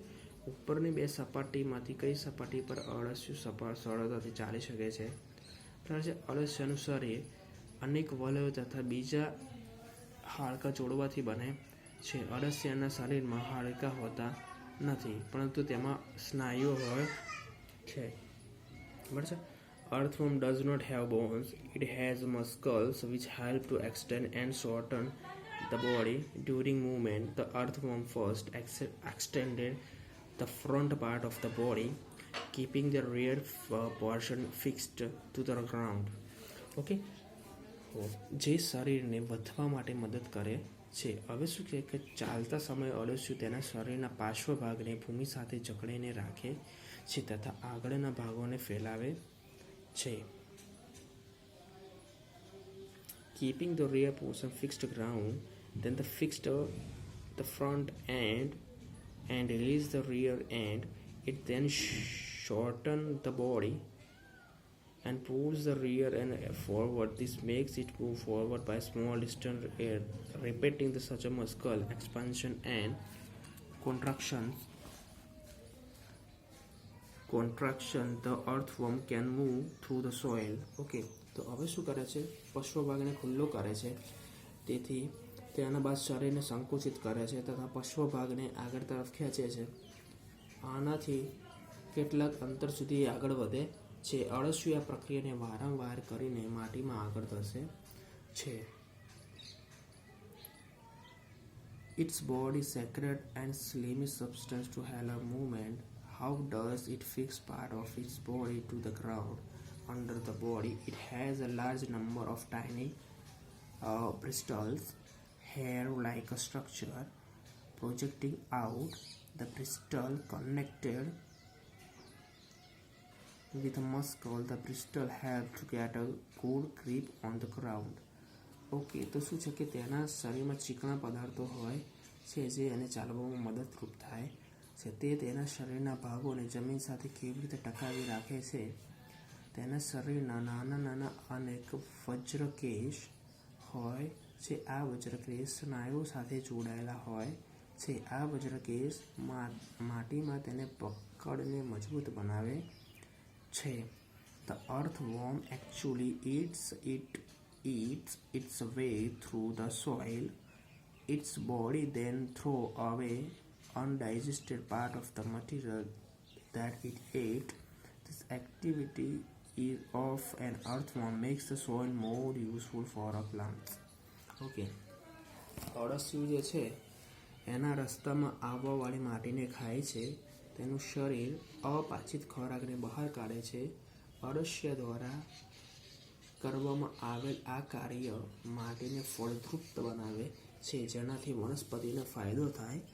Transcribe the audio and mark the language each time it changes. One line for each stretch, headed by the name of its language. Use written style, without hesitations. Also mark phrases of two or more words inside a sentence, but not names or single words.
Gujarati: ઉપરની બે સપાટીમાંથી કઈ સપાટી પર અળસિયું સરળતાથી ચાલી શકે છે? બરાબર છે. અળસિયાનું શરીર અનેક વલયો તથા બીજા હાડકાં જોડવાથી બને છે. અળસિયાના શરીરમાં હાડકાં હોતા નથી, પરંતુ તેમાં સ્નાયુઓ હોય છે. બરાબર છે.
English: Earthworm does not have bones. It has muscles which help to extend and shorten the body during movement. The earthworm first extended the front part of the body, keeping the rear portion fixed to the ground.
Gujarati: Okay, જે શરીરને વધવા માટે મદદ કરે છે. હવે શું છે કે ચાલતા સમયે અળસિયું તેના શરીરના પાર્શ્વ ભાગને ભૂમિ સાથે જકડીને રાખે છે તથા આગળના ભાગોને ફેલાવે છે.
English: Keeping the rear portion fixed ground, then the front end and release the rear end. It then shorten the body and pulls the rear end forward. This makes it move forward by small distance, repeating such a muscle expansion and contraction. The earthworm can move through the soil.
Gujarati: Okay, તો હવે શું કરે છે? પશ્વ ભાગને ખુલ્લો કરે છે, તેથી તેના બાદ શરીરને સંકુચિત કરે છે તથા પશ્વ ભાગને આગળ તરફ ખેંચે છે. આનાથી કેટલાક અંતર સુધી આગળ વધે છે. અળસિયું આ પ્રક્રિયાને વારંવાર કરીને માટીમાં આગળ ધસે છે.
English: Its body secretes and slimy substance to help movement. How does it fix part of its body to the ground? Under the body, it has a large number of tiny bristles, hair-like structure projecting out. The bristle connected with a muscle. The bristle help to get a good grip on the ground.
Gujarati: ઓકે, તો શું છે કે તેના શરીરમાં ચીકણા પદાર્થો હોય છે જે એને ચાલવામાં મદદરૂપ થાય છે. તે તેના શરીરના ભાગોને જમીન સાથે કેવી રીતે ટકાવી રાખે છે? તેના શરીરના નાના નાના અનેક વજ્રકેશ હોય છે. આ વજ્રકેશ સ્નાયુઓ સાથે જોડાયેલા હોય છે. આ વજ્રકેશ માટીમાં તેને પકડને મજબૂત બનાવે છે.
English: The earthworm actually eats its way through the soil. Its body then throw away undigested part of the material that it ate. This activity of an earthworm makes the soil more useful for a plant.
Gujarati: Okay, અળસિયું જે છે એના રસ્તામાં આવવાવાળી માટીને ખાય છે. તેનું શરીર અપાચિત ખોરાકને બહાર કાઢે છે. અળસિયા દ્વારા કરવામાં આવેલ આ કાર્ય માટીને ફળદ્રુપ બનાવે છે, જેનાથી વનસ્પતિને ફાયદો થાય છે.